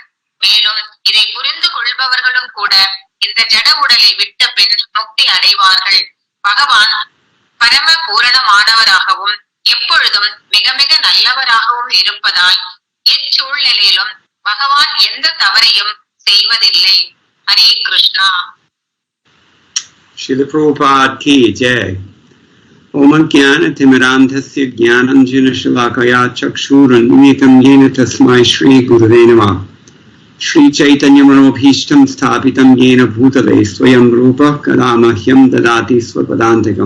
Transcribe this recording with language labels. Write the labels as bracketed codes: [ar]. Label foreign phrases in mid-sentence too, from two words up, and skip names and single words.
[ta] மேலும் இதை புரிந்து கொள்பவர்களும் கூட இந்த ஜட உடலை விட்ட பின் முக்தி அடைவார்கள். பகவான் பரம பூரணமானவராகவும் எப்பொழுதும் மிக மிக நல்லவராகவும் இருப்பதால் எச்சூழ்நிலையிலும் பகவான் எந்த தவறையும் செய்வதில்லை. ஹரே கிருஷ்ணா. [hi] श्रील प्रभुपाद की जय. [sa] ॐ ज्ञान-तिमिरान्धस्य ज्ञानाञ्जन शलाकया चक्षुरुन्मितम् येन तस्मै श्री गुरवे नमः. श्री चैतन्य मनोभीष्टं स्थापितं येन भूतले स्वयं रूप कदामह्यं ददाति स्वपदान्तिकम्.